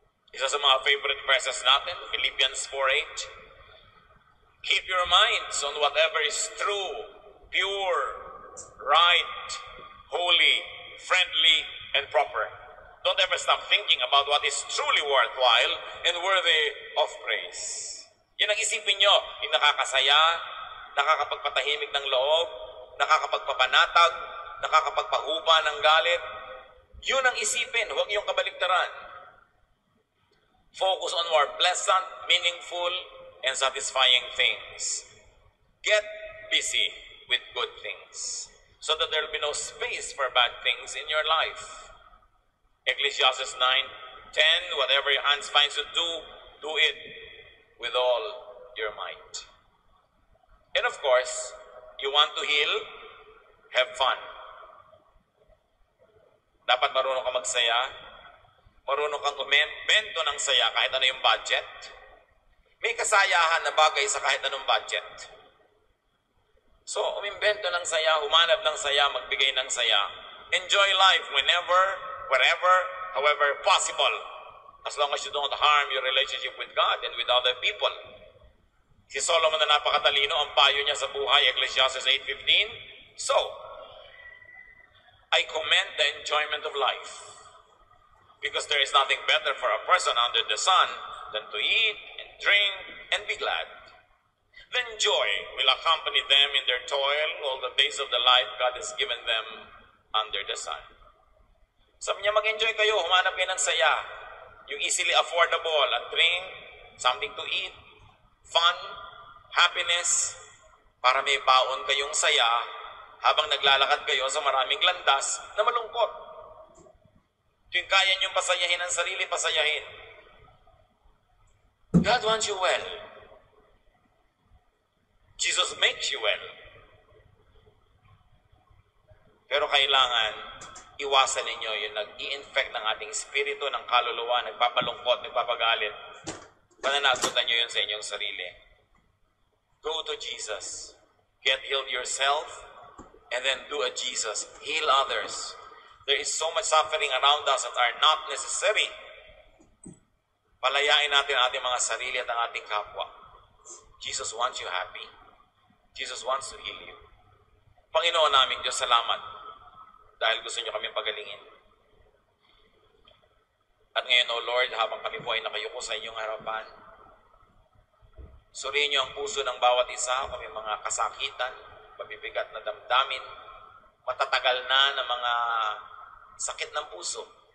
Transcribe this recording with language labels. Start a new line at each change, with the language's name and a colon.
Filipino: Isa sa mga
English: favorite verses
Filipino: natin, Philippians 4:8.
English: Keep your minds on whatever is true, pure, right, holy, friendly, and proper. Don't ever stop thinking about what is truly worthwhile and worthy of praise.
Filipino: Yan ang isipin nyo, yung nakakasaya, nakakapagpatahimik ng loob, nakakapagpapanatag, nakakapagpahupa ng galit. Yun ang isipin, huwag yung kabaliktaran.
English: Focus on more pleasant, meaningful, and satisfying things. Get busy with good things so that there will be no space for bad things in your life. Ecclesiastes 9:10, whatever your hands finds to do, do it with all your might. And of course, you want to heal, have fun.
Filipino: Dapat marunong ka magsaya, marunong kang umbento ng saya kahit ano yung budget. May kasayahan na bagay sa kahit anong budget. So, umimbento ng saya, humanap ng saya, magbigay ng saya.
English: Enjoy life whenever, wherever, however possible. As long as you don't harm your relationship with God and with other people.
Filipino: Si Solomon na napakatalino, ang payo niya sa buhay, Ecclesiastes 8:15.
English: So, I commend the enjoyment of life. Because there is nothing better for a person under the sun than to eat and drink and be glad. Then joy will accompany them in their toil all the days of the life God has given them under the sun.
Filipino: Sabi niya, mag-enjoy kayo, humanap kayo ng saya. Yung
English: easily affordable, a drink, something to eat, fun, happiness,
Filipino: para may baon kayong saya habang naglalakad kayo sa maraming landas na malungkot. Yung kaya niyong pasayahin ang sarili, pasayahin.
English: God wants you well. Jesus makes you well.
Filipino: Pero kailangan iwasan ninyo yung nag-i-infect ng ating espiritu, ng kaluluwa, nagpapalungkot, nagpapagalit. Pananagutan nyo yun sa inyong sarili.
English: Go to Jesus. Get healed yourself, and then do a Jesus. Heal others. There is so much suffering around us that are not necessary.
Filipino: Palayain natin ang ating mga sarili at ang ating kapwa.
English: Jesus wants you happy. Jesus wants to heal you.
Filipino: Panginoon namin Diyos, salamat dahil gusto niyo kami pagalingin. At ngayon, O Lord, habang kami po ay nakayuko sa inyong harapan, suriin niyo ang puso ng bawat isa, kami mga kasakitan, mabibigat na damdamin, matatagal na ng mga sakit ng puso.